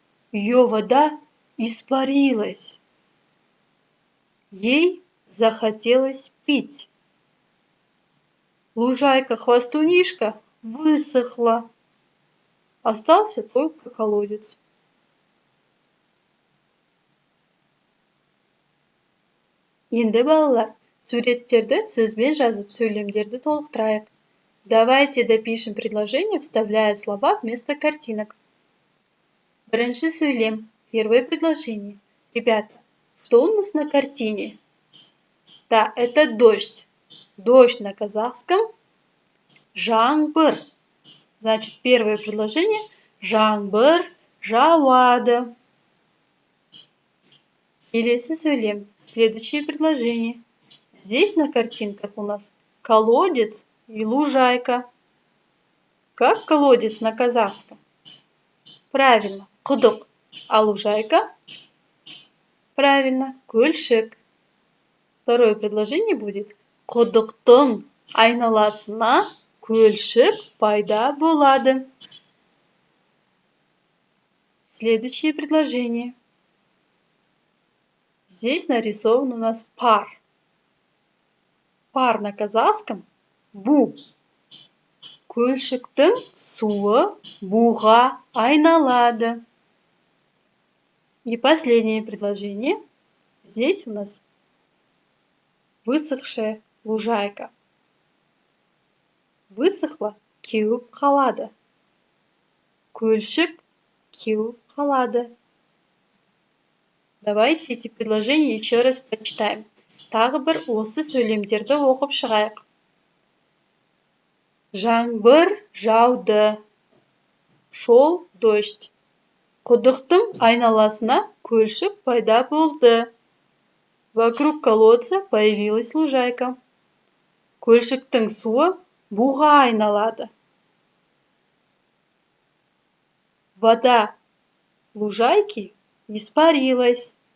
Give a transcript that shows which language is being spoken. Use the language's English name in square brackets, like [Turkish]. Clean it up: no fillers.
[Russian] Ее вода испарилась. Ей захотелось пить. Лужайка-хвастунишка высохла. Остался только колодец. [Kazakh] Енді балалар, суреттерді сөзбен жазып сөйлемдерді толықтырайық. [Russian] Давайте допишем предложение, вставляя слова вместо картинок. [Kazakh] Бірінші сөйлем. [Russian] Первое предложение. Ребята, что у нас на картине? Да, это дождь. Дождь на казахском жаңбыр. Значит, первое предложение [Kazakh] жаңбыр жауады. Келесі сөйлем. [Russian] Следующее предложение. Здесь на картинках у нас колодец и лужайка. Как колодец на казахском? Правильно, құдық. А лужайка? Правильно, көлшік. Второе предложение будет [Kazakh] құдықтың айналасына көлшік пайда болады. [Russian] Следующее предложение. Здесь нарисован у нас пар. Пар на казахском бу. [Kazakh] Көлшіктің суы буға айналады. [Russian] И последнее предложение. Здесь у нас высохшая лужайка. Высохла, [Kazakh] кеуіп қалады. Көлшік кеуіп қалады. [Russian] Давайте эти предложения еще раз прочитаем. [Kazakh] Тағы бір осы сөйлемдерді оқып шығайық. Жаңбыр жауды. [Russian] Шел дождь. [Kazakh] Құдықтың айналасына көлшік пайда болды. [Russian] Вокруг колодца появилась лужайка. [Kazakh] Көлшіктің суы буға айналады. [Russian] Вода лужайки испарилась.